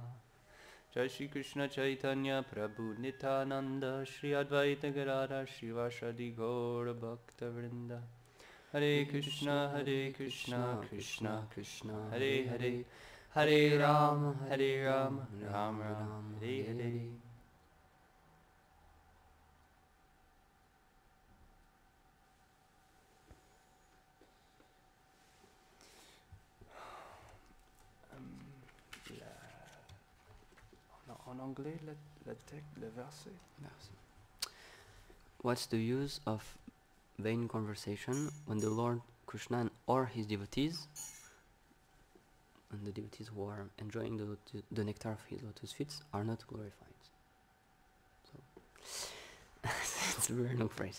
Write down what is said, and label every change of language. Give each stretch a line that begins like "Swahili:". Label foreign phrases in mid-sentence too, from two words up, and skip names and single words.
Sanskrit: जय श्री कृष्ण चैतन्य प्रभु नित्यानन्द श्री अद्वैत गदाधर शिवासादि गौर भक्त वृन्द. हरे कृष्ण कृष्ण कृष्ण हरे हरे हरे राम राम राम हरे हरे Hare Ram Ram Ram Hare Hare.
French: En anglais, le verset. Merci.
English: What's the use of vain conversation when the Lord Krishna or his devotees, and the devotees who are enjoying the nectar of his lotus feet, are not glorified? So, it's a very long phrase.